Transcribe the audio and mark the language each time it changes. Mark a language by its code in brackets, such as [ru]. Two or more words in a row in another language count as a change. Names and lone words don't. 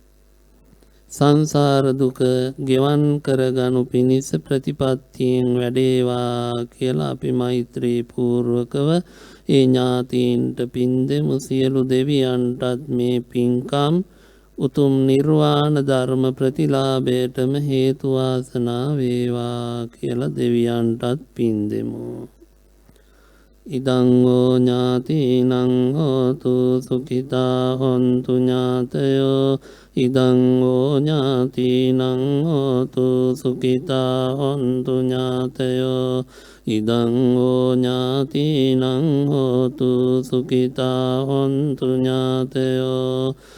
[si] සංසාර දුක ගෙවන් කරගනු පිණිස ප්‍රතිපත්තියෙන් වැඩේවා කියලා අපි මෛත්‍රී පූර්වකව ඒ ඥාතීන්ට පින් දෙමු. සියලු දෙවියන්ටත් මේ පින්කම් උතුම් නිර්වාණ ධර්ම ප්‍රතිලාභයටම හේතු වාසනා වේවා කියලා දෙවියන්ටත් පින් දෙමු. [pi] ඉදං ෝ ඥාතිනං හෝතු සුඛිතා හොන්තු ඥාතයෝ. ඉදං ෝ ඥාතිනං හෝතු සුඛිතා හොන්තු ඥාතයෝ. ඉදං ෝ ඥාතිනං හෝතු සුඛිතා හොන්තු ඥාතයෝ.